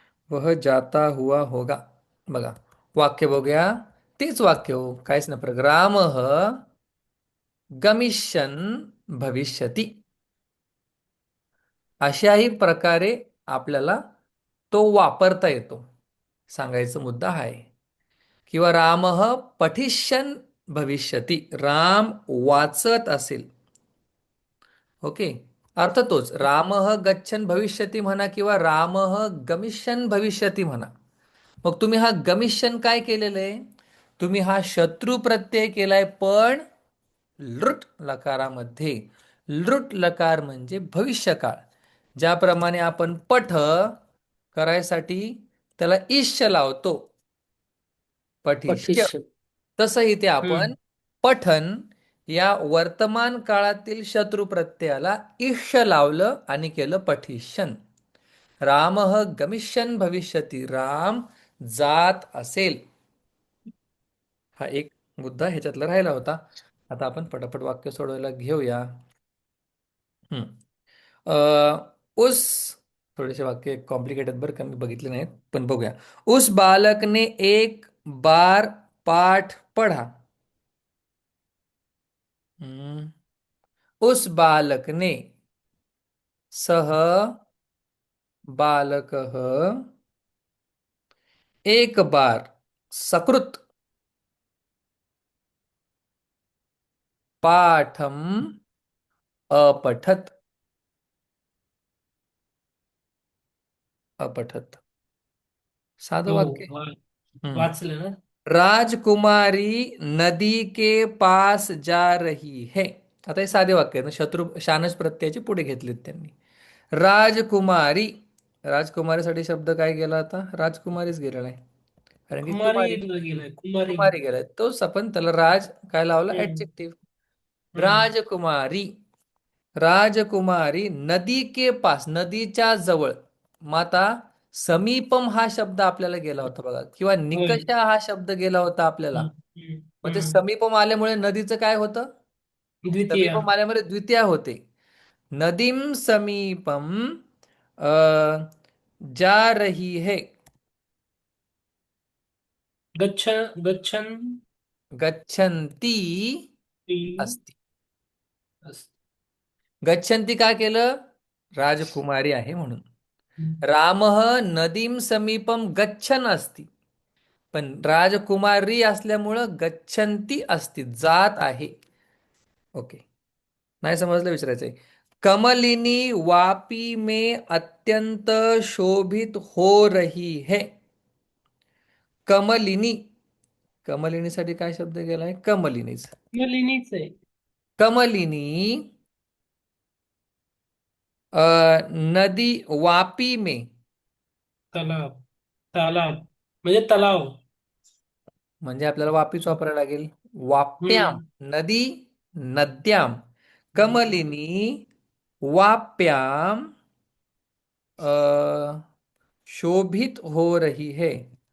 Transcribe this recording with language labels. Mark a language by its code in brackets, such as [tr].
[hi] वह जाता हुआ होगा. [mr] बघा वाक्य बघूया. तेच वाक्य हो, काहीच नाही फरक. राम [sa] गमिष्यन् भविष्यति. [mr] अशाही प्रकारे आपल्याला तो वापरता येतो. सांगायचा मुद्दा हा आहे. [sa] किंवा रामः पठिष्यन् भविष्यति. [mr] राम वाचत असेल. ओके. अर्थ तोच. [sa] रामः गच्छन् भविष्यति [mr] म्हणा किंवा [sa] रामः गमिष्यन् भविष्यति म्हणा. [mr] मग तुम्ही हा गमिष्यन काय केलेलं आहे? तुम्ही हा शत्रू प्रत्यय केलाय, पण लृट लकारामध्ये. लृट लकार म्हणजे भविष्यकाळ. ज्याप्रमाणे आपण पठ करायसाठी त्याला इष्य लावतो, पठिष्य. पठिष्य. तसं इथे आपण हम्म. पठन या वर्तमान काळातील शत्रू प्रत्ययाला इष्य लावलं आणि केलं पठिष्यन. [sa] रामः गमिष्यन् भविष्यति. [mr] राम जात असेल. हा एक मुद्दा ह्याच्यातला राहिला होता. आता आपण पटापट वाक्य सोडवायला घेऊया. हम्म. उस थोडेसे वाक्य कॉम्प्लिकेटेड बरं का, मी बघितले नाहीत पण बघूया. [hi] उस बालक ने एक बार पाठ पढ़ा. [sa] हम्म. [hi] उस बालक ने, [sa] सह बालकः एक बार सकृत पाठम अपठत. [mr] अपठत साधं हो. वाक्य. वा- हम्म. वाचलं ना. [hi] राजकुमारी नदी के पास जा रही है. [mr] आता हे साधे वाक्य आहे ना, शत्रू शानच प्रत्ययाचे पुढे घेतलेत त्यांनी. राजकुमारी. राजकुमारीसाठी शब्द काय गेला आता? राजकुमारीच गेलेला आहे. कारण की कुमारी कुमारी, गेलाय, कुमारी. कुमारी गेलाय, तोच आपण त्याला राज काय लावला? हम्म. ऍडजेक्टिव्ह. हम्म. राजकुमारी. राजकुमारी [hi] नदी के पास, [mr] नदीच्या जवळ. मग आता समीपम हा शब्द आपल्याला गेला होता बघा, किंवा होय. निकषा हा शब्द गेला होता आपल्याला. हम्म. हम्म. मग ते हम्म. समीपम आल्यामुळे नदीचं काय होतं? द्वितीय. समीपम आल्यामुळे द्वितीया होते. [sa] नदीम समीपम अ, [hi] जा रही है. [sa] गच्छ गच्छन् गच्छन्ती ती अस्ति. अस- [mr] गच्छन्ती का केलं? राजकुमारी आहे म्हणून. हम्म. [sa] रामः नदीम समीपम गच्छन अस्ति. [mr] पण राजकुमारी असल्यामुळं [sa] गच्छन्ती अस्ति, [mr] जात आहे. ओके. नाही समजलं विचारायचंय. [hi] कमलिनी वापी में अत्यंत शोभित हो रही है. [mr] कमलिनी. कमलिनीसाठी काय शब्द गेलाय? कमलिनीच. मलिनीच आहे. [hi] कमलिनी नदी वापी में. [mr] तलाव. तालाब म्हणजे तलाव. म्हणजे आपल्याला वापीच वापरायला लागेल. [sa] वाप्याम हम्म. नदी, नद्याम. [hi] कमलिनी वाप्याम शोभित हो रही है.